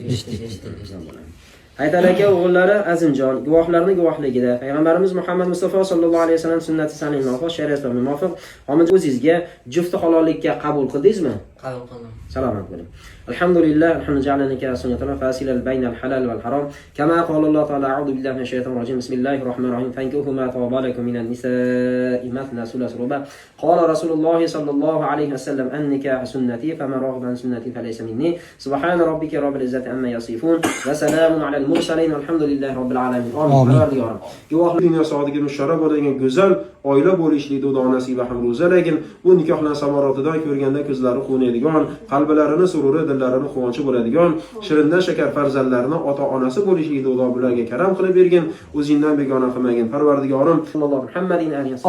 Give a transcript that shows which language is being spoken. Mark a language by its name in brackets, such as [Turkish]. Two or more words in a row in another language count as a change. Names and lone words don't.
[Uzbek] Eshitdim. Haydar aka o'g'illari Azimjon guvohlarning guvohligida payg'ambarimiz Muhammad Mustafa [Arabic] صلى الله عليه وسلم [Uzbek] sunnati sananiga muvofiq, shariatga muvofiq omid o'zingizga jufti halollikka qabul qildingizmi? Qabul qildim. Salomat bo'ling. [Arabic] الحمد لله، الحمد لله، سنتنا فاصل بين الحلال والحرام. كما قال الله تعالى، أعوذ بالله من الشيطان الرجيم. بسم الله الرحمن الرحيم. فانكحوا ما طاب لكم من النساء مثنى وثلاث ورباع. قال رسول الله صلى الله عليه وسلم, النكاح سنتي، فمن رغب عن سنتي فليس مني. سبحان ربك رب العزة عما يصفون وسلام على المرسلين. الحمد لله رب العالمين. Amin. [Uzbek] Guvohlik dunyosidagi musharraf bo'lgan go'zal oila bo'lishlik Xudo nasiba ham ro'zalagin. Bu nikohlar samaratidan ko'rganda ko'zlari quvonadigan, qalblarini sururi, dillarini quvonchi bo'ladigan, shirindan shakar farzandlarini ota-onasi bo'lishlik Xudo bularga karam qilib bergin. O'zingdan begona qilmagin. Parvardigorim, Alloh Muhammadin [Arabic] عليه وسلم.